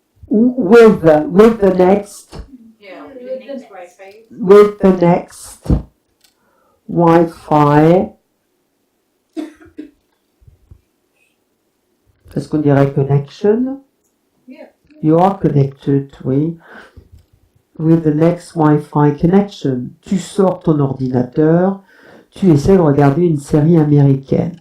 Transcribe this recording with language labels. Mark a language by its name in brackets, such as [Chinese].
[English] Ou with the next, Yeah, the next Wi-Fi. with the next Wi-Fi. [French] Est-ce qu'on dirait connection? [English] Yeah. You are connected, oui. With the next Wi-Fi connection. [French] Tu sors ton ordinateur, tu essaies de regarder une série américaine.